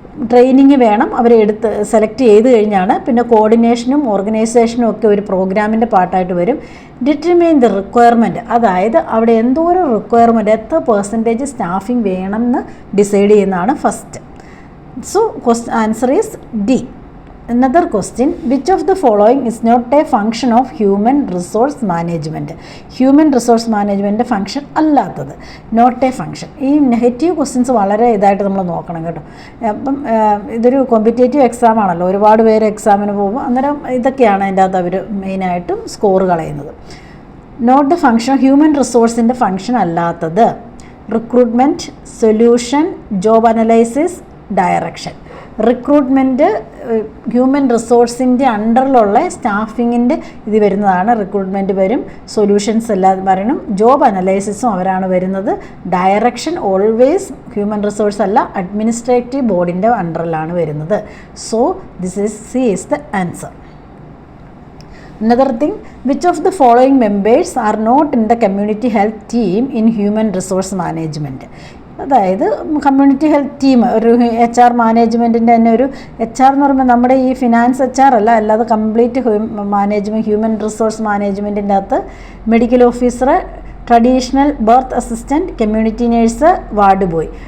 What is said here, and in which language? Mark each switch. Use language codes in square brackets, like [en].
[ml] Training വേണം, അവരെ select ചെയ്ത് കഴിഞ്ഞാണ്. പിന്നെ കോർഡിനേഷനും ഓർഗനൈസേഷനും ഒക്കെ ഒരു പ്രോഗ്രാമിൻ്റെ പാർട്ടായിട്ട് വരും. [en] determine the requirement, [ml] അതായത് അവിടെ എന്തോരം റിക്വയർമെൻറ്റ്, എത്ര പെർസെൻറ്റേജ് സ്റ്റാഫിംഗ് വേണം എന്ന് ഡിസൈഡ് ചെയ്യുന്നതാണ് first. [en] So answer is D. Another question, which of the following is not a function of human resource management? Human resource management ഫംഗ്ഷൻ [ml] അല്ലാത്തത്, [en] Not a function. [ml] ഈ negative questions വളരെ ഇതായിട്ട് നമ്മൾ നോക്കണം കേട്ടോ. അപ്പം ഇതൊരു കോമ്പറ്റേറ്റീവ് എക്സാം ആണല്ലോ, ഒരുപാട് പേര് എക്സാമിന് പോകുമ്പോൾ അന്നേരം ഇതൊക്കെയാണ് അതിൻ്റെ അകത്ത് അവർ മെയിനായിട്ടും സ്കോർ കളയുന്നത്. [en] not the function, [ml] human റിസോഴ്സിൻ്റെ function അല്ലാത്തത് recruitment, solution, job analysis, direction. Recruitment human റിസോഴ്സിൻ്റെ അണ്ടറിലുള്ള സ്റ്റാഫിങ്ങിൻ്റെ ഇത് വരുന്നതാണ്. റിക്രൂട്ട്മെൻറ്റ് വരും, സൊല്യൂഷൻസ് എല്ലാം വരണം, ജോബ് അനലൈസിസും അവരാണ് വരുന്നത്. ഡയറക്ഷൻ ഓൾവേസ് ഹ്യൂമൻ റിസോഴ്സ് അല്ല, അഡ്മിനിസ്ട്രേറ്റീവ് ബോർഡിൻ്റെ അണ്ടറിലാണ് വരുന്നത്. [en] So this is C is the answer. Another thing, which of the following members are not in the community health team in human resource management? [ml] അതായത് community health team, ഒരു HR മാനേജ്മെൻറ്റിൻ്റെ തന്നെ ഒരു HR എന്ന് പറയുമ്പോൾ നമ്മുടെ ഈ ഫിനാൻസ് HR അല്ല, അല്ലാതെ കംപ്ലീറ്റ് മാനേജ്മെൻറ്റ്, ഹ്യൂമൻ റിസോഴ്സ് മാനേജ്മെൻറ്റിൻ്റെ അകത്ത് medical officer, traditional birth assistant, community nurse, ward boy.